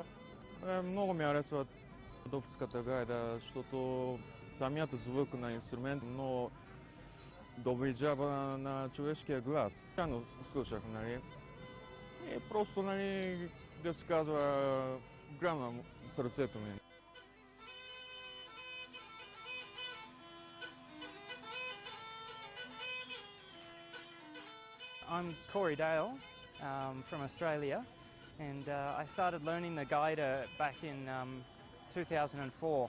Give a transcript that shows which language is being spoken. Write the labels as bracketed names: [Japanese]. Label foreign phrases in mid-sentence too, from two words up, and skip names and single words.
[Bulgarian] Много ми харесва родопската гайда, защото самият звук на инструмент много доближава на човешкия глас. Рано слушах, нали? И просто, нали, да се казва, грам на сърцето ми. [English] I'm Corey Dale from Australia, and I started learning the gaida back in 2004.